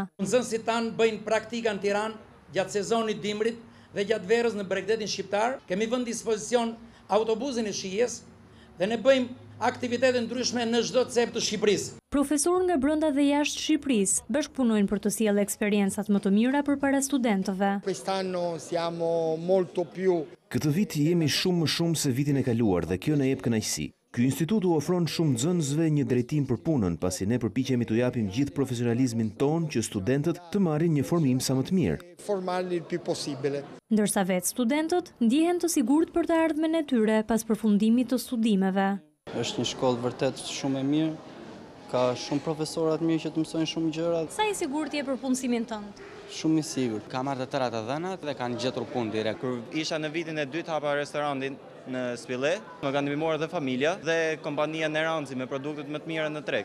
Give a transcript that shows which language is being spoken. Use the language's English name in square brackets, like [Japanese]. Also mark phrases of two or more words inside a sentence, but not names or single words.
[Albanian] Nxënësit tanë bëjnë praktika në Tiranë gjatë sezonit dimrit dhe gjatë verës në Bregdetin shqiptar. Kemi vënë dispozicion autobusin e shijes dhe ne bëjmë aktivitete ndryshme në çdo cep të Shqipërisë. Profesorë nga brenda dhe jashtë Shqipërisë bashkëpunojnë për të sjellë eksperiencat më të mira përpara studentëve. [Italian] Quest'anno siamo molto più. [Albanian] Këtë vit jemi shumë më shumë se vitin e kaluar dhe kjo na jep kënaqësi. Ky institut u ofron shumë nxënësve një drejtim për punën, pasi ne përpiqemi t'u japim gjithë profesionalizmin ton që studentët të marrin një formim sa më të mirë. [Italian] Formarli il più possibile. [Albanian] Ndërsa vetë studentët ndihen të sigurt për të ardhmen e tyre pas përfundimit të studimeve. Është një shkollë vërtet shumë e mirë, ka shumë profesorat mirë që të mësojnë shumë gjëra. Sa i sigurt je për punësimin tënd? Shumë i sigurt. Ka marrë të tëra të dhënat dhe kanë gjetur punë direkt. Kur isha në vitin e dytë hapa restorantin në Spille, më kanë ndihmuar edhe familja dhe kompania në Ranzi me produktet më të mira në treg.